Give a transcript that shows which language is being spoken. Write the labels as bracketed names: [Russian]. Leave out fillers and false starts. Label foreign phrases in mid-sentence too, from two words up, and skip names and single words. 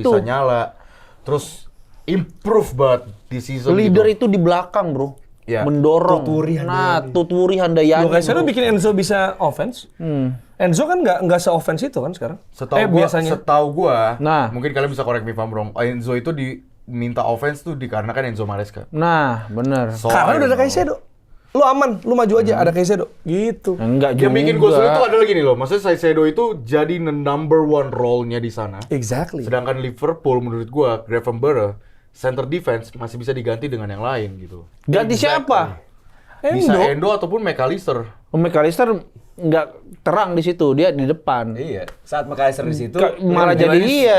[Indonesian] bisa nyala. Terus improve banget di season Leader gitu. itu di belakang, bro. Iya. Mendorong. Tuturi Handayani. Lucas bro. bikin Enzo bisa offense. Enzo kan nggak se-offense itu kan sekarang. Setahu gua, Nah. mungkin kalian bisa [English] correct me if I'm wrong. [Indonesian] Enzo itu diminta offense tuh dikarenakan Enzo Maresca. Nah, bener. [English] So, [Indonesian] Karena [English] I [Indonesian] udah ada [English] don't know. [Indonesian] Caicedo. Lu aman, lu maju aja, ada Caicedo. Gitu. Enggak juga. Yang bikin gue sulit itu adalah gini loh, maksudnya Caicedo itu jadi [English] number one role-nya [Indonesian] di sana. [English] Exactly. [Indonesian] Sedangkan Liverpool menurut gua, Gravenberch, [English] center defense [Indonesian] masih bisa diganti dengan yang lain gitu. Ganti siapa? Bisa Endo ataupun McAllister. McAllister nggak terang di situ, dia di depan. Iya. Saat McAllister di situ Malah jadi iya.